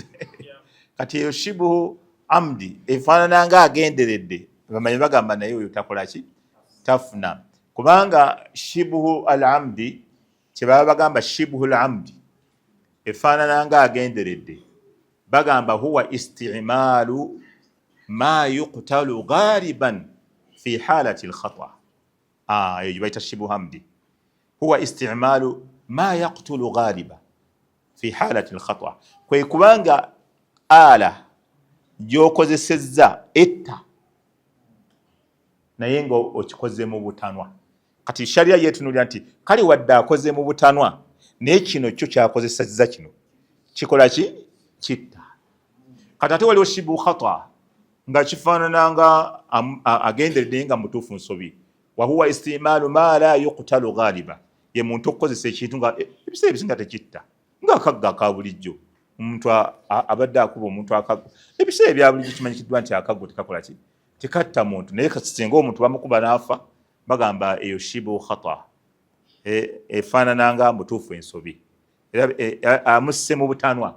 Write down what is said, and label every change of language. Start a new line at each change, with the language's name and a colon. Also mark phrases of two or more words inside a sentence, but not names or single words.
Ganda: Kati eyo
Arabic: شبه عمد
Ganda: efaanana nga agenderedde, bamanyi bagamba naye oyo takola ki? Tafuna. Kubanga
Arabic: شبهه العمد
Ganda: kyebaba bagamba
Arabic: شبهه العمد
Ganda: efaanana nga agenderedde, bagamba
Arabic: هو استعمال ما يقتل غالبا في حالة الخطأ.
Ganda: Eyo bayita
Arabic: شبهه عمد, هو استعمال ما يقتل غالبا في حالة الخطأ.
Ganda: Kwe kubanga ala gy'okozesezza etta naye nga okikoze mu butanwa. Kati shariya yeetunuulira nti kale wadde akoze mu butanwa naye kino kyo kyakozesezza kino kikola ki? Kitta. Kati ate waliwo
Arabic: شبه خطأ
Ganda: nga kifaanana nga agenderedde nga mutuufu nsobi.
Arabic: وهو استعمال ما لا يقتل غالبا,
Ganda: ye muntu okukozesa ekintu nga ebiseera ebisinga tekitta, ng'akagga aka bulijjo. Omuntu abadde akuba omuntu akaggo, ebiseera ebya bulijjo kimanyikiddwa nti akaggo tekakola ki? Tekatta muntu. Naye singa omuntu bamukuba n'afa, bagamba eyo
Arabic: شبه خطأ,
Ganda: efaanana nga mutuufu ensobi, era amusse mu butanwa.